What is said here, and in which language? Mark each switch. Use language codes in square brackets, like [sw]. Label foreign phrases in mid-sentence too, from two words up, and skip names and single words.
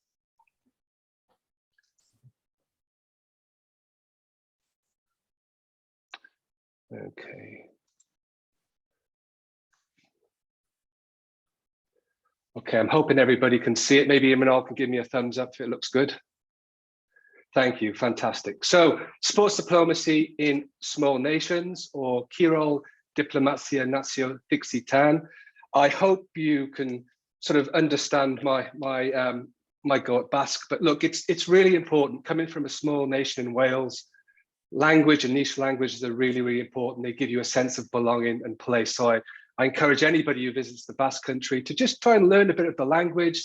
[en] Okay. Okay, I'm hoping everybody can see it. Maybe Imanol can give me a thumbs up if it looks good. Thank you, fantastic. So, sports diplomacy in small nations, or [eu] Kirol diplomazia nazioarteko. [en] I hope you can sort of understand my go at Basque, but look, it's really important. Coming from a small nation in Wales, language and niche languages are really, really important. They give you a sense of belonging and place. So I encourage anybody who visits the Basque Country to just try and learn a bit of the language.